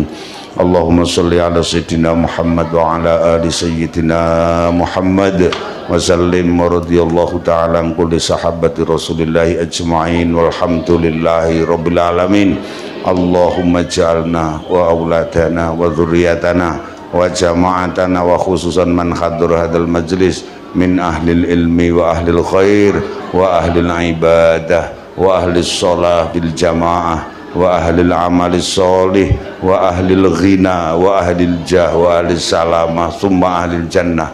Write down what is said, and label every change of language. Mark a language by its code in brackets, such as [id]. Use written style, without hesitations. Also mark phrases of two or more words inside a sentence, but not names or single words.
[ar] اللهم صل على سيدنا محمد وعلى آل سيدنا محمد وسلم ورضي الله تعالى عن كل صحابة رسول الله أجمعين والحمد لله رب العالمين. اللهم اجعلنا وأولادنا وذرياتنا وجماعتنا وخصوصا من حضر هذا المجلس من أهل العلم وأهل الخير وأهل العبادة وأهل الصلاة بالجماعة وأهل العمل الصالح وأهل الغنى وأهل الجاه وأهل السلامة ثم أهل الجنة.